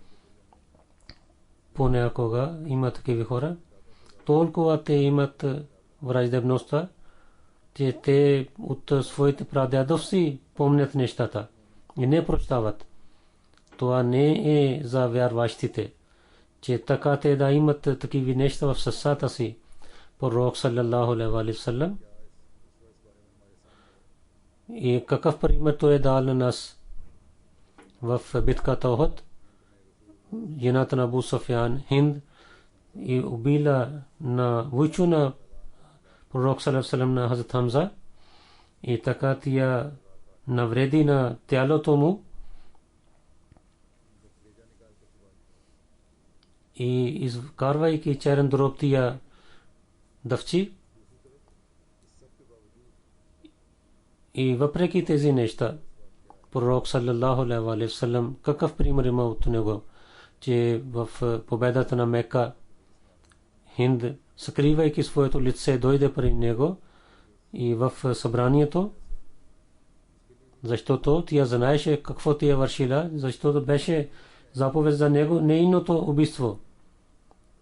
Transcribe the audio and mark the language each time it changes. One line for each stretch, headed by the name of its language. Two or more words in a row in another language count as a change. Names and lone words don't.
Bulgarian: Понякога има такива хора, толкова те имат враждебността, че те от своите прадядовци помнят нещата и не прощават. Това не е за вярващите, че така те да имат такива неща в сърцата си. Пророк
Arabic: صلى الله عليه وسلم
Bulgarian: и какъв пример той е дал на нас в битката Охот. Жената на Абу Суфян, Хинд, и убила на войчо на Пророк
Arabic: صلى الله عليه وسلم
Bulgarian: на Хазрат Хамза, и така тя навреди на тялото му и изкарвайки черен дроб тия дъвчи. И въпреки тези неща, Пророк
Arabic: صلى الله عليه وسلم
Bulgarian: какъв пример има от него, че в победата на Мека Хинд, скривайки своето лице, дойде при него и в събранието, защото тя знаеше какво тя вършила, защото беше заповед за него нейното убийство.